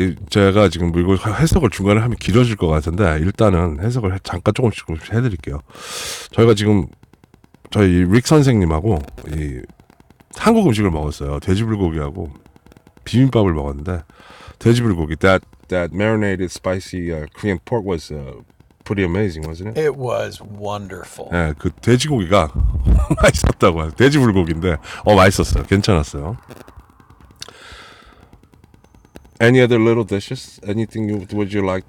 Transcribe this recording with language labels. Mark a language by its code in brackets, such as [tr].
[ko] 제가 지금 이거 해석을 중간에 하면 길어질 것 같은데 일단은 해석을 잠깐 조금씩 해드릴게요. 저희가 지금 저희 릭 선생님하고 이 한국 음식을 먹었어요. 돼지불고기하고 비빔밥을 먹었는데 돼지불고기 [en] that marinated spicy Korean pork was pretty amazing, wasn't it? It was wonderful. [ko] 네, 그 돼지고기가 맛있었다고 해요. 돼지불고기인데 맛있었어요. 괜찮았어요. [en] Any other little dishes? Anything would you like